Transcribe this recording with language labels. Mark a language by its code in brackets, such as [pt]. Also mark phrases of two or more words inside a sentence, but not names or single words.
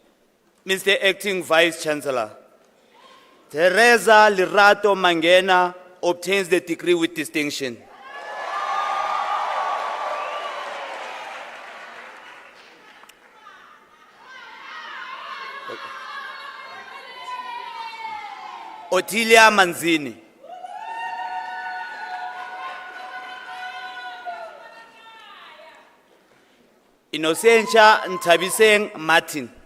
[en] Mr. Acting Vice Chancellor, Teresa Lirato Mangena obtains the degree with distinction. Otilia Manzini. Innocentia Ntabiseng Martin.